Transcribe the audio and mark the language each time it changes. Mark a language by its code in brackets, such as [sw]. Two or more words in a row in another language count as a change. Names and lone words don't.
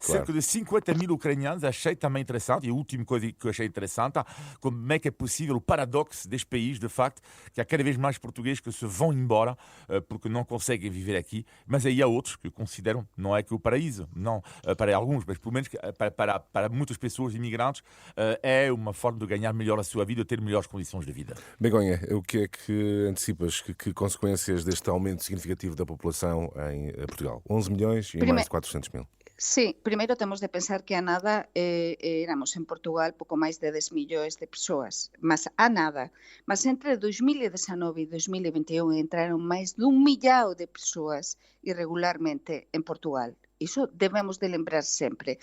[pt] Cerca de 50 mil ucranianos, achei também interessante, e a última coisa que eu achei interessante, como é que é possível o paradoxo deste país, de facto, que há cada vez mais portugueses que se vão embora porque não conseguem viver aqui, mas aí há outros que consideram, não é que o paraíso, não, para alguns, mas pelo menos para muitas pessoas imigrantes, é uma forma de ganhar melhor a sua vida, ter melhores condições de vida. Begonha, o que é que antecipas? Que consequências deste aumento significativo da população em Portugal? 11 milhões e mais de 400 mil. [gl] Sí, primeiro temos de pensar que a nada éramos en Portugal pouco máis de 10 millóns de persoas, mas a nada. Mas entre 2019 e 2021 entraron máis dun millao de persoas irregularmente en Portugal. Iso debemos de lembrar sempre.